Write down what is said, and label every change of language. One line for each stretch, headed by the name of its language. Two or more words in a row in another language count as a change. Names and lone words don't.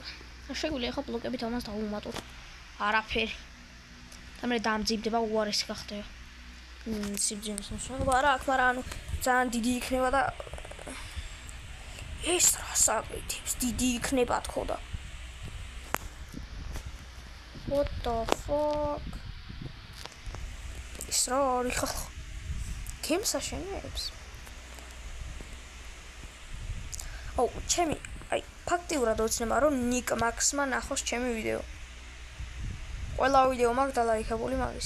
Georgian: შეგვიძლია ახლა ბლოკებით ამას დავუმატოთ. არაფერი. და მე დამძიმდება უარესი გახდება. სიბძიმის მნიშვნელობა არა აქვს, მაგრამ ანუ ძალიან დიდი იქნება და ეს რას აკეთებს? დიდი იქნება თქო და.
English: What the fuck?
Georgian: ის რა არის ხალხო? გემს აშენებს? ჩემი აი ფაქტიურად ოცნება რომ Nick Max-მა ნახოს ჩემი ვიდეო. ყველა ვიდეო მაქვს დალაიქებული მაგის.